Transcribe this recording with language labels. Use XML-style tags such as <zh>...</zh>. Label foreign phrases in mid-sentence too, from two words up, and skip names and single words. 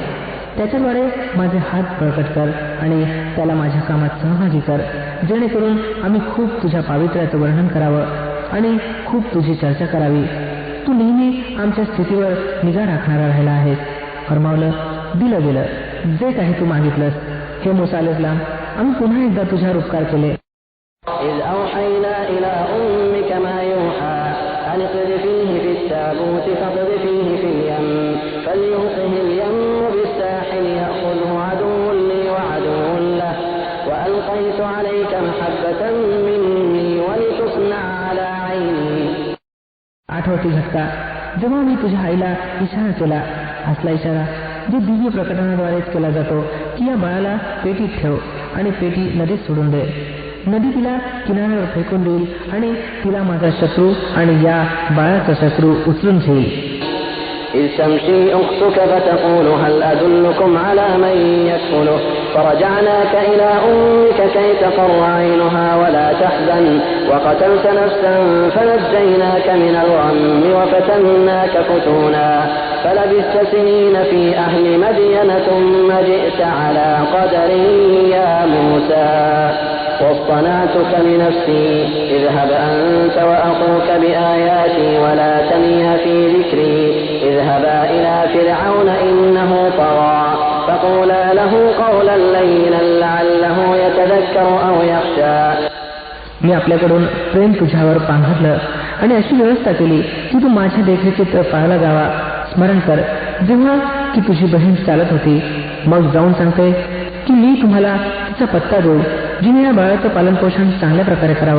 <mr>त्याच्याद्वारे माझे हात बळकट कर आणि त्याला माझ्या कामात सहभागी कर, जेणेकरून आम्ही खूप तुझ्या पावित्र्याचं वर्णन करावं आणि खूप तुझी चर्चा करावी. तू नेहमी आमच्या स्थितीवर निगा राखणारा राहिला आहेस. फरमावलं, दिलं गेलं, जे काही तू मागितलंस. हे मूसा अलैहिस्सलाम, आम्ही पुन्हा एकदा तुझ्यावर उपकार केले.</mr> <ar>إذ أوحينا إلى أمك ما يوحى أن اقذفيه في التابوت فاقذفيه في اليم فليلقه اليم بالساحل يأخذه عدو لي وعدو له وألقيت عليك محبة مني ولتصنع على عيني.</ar> <mr>आठवती घटका जेव्हा मी तुझ्या आईला इशारा केला, असला इशारा जो दिव्य प्रकटनाद्वारेच केला जातो की या बाळाला पेटीत ठेव आणि पेटी नदीत सोडून दे. नदी तिला किनाऱ्यावर फेकून देईल आणि तिला माझा शत्रू आणि या बाळाचा शत्रू उचलून घेईल.</mr> <ar>إذ تمشي أختك فتقول هل أدلكم على من يكفله فرجعناك إلى أمك كي تقر عينها ولا تحزن وقتلت نفسا فنجيناك من الغم وفتناك فتونا فلبثت سنين في أهل مدين ثم جئت على قدر يا موسى واصطنعتك لنفسي اذهب أنت وأخوك بآياتي ولا تنيا في ذكري اذهبا إلى فرعون إنه طغى فقولا له قولا لينا لعله يتذكر أو يخشى.</ar> <mr>मी आपल्याकडून प्रेम तुझ्यावर पांघरलं आणि अशी व्यवस्था केली की तू माझ्या देखरेखीत पाळला जावा. स्मरण कर जेव्हा की तुझी बहीण चालत होती. मग जाऊन सांगते की मी तुम्हाला तिचा पत्ता देऊ, जिने या बाळाचं पालनपोषण चांगल्या प्रकारे करावं.</mr>